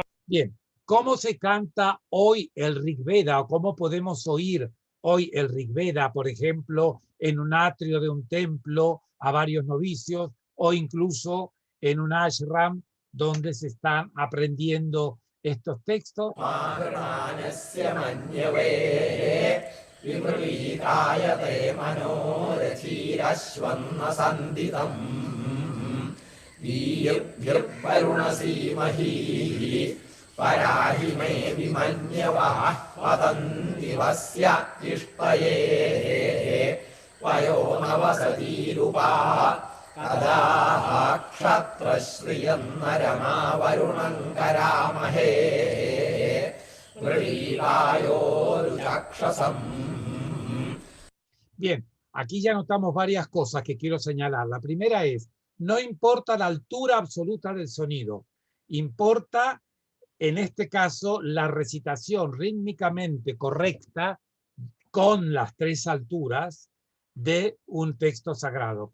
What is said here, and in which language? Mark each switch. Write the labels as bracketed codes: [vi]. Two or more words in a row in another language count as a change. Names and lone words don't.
[es] Bien, ¿cómo se canta hoy el Rig Veda o cómo podemos oír hoy el Rig Veda, por ejemplo, en un atrio de un templo a varios novicios o incluso en un ashram donde se están aprendiendo estos textos? [sa] पराहि मे विमन्यवः वतन्ति वस्य इष्टये वयो नवसति रुप कदह क्षत्रश्रियम् नरम वरुणम् करामहे वृतयो रुचक्षसम्. [es] Bien, aquí ya notamos varias cosas que quiero señalar. La primera es, no importa la altura absoluta del sonido, importa en este caso la recitación rítmicamente correcta con las tres alturas de un texto sagrado.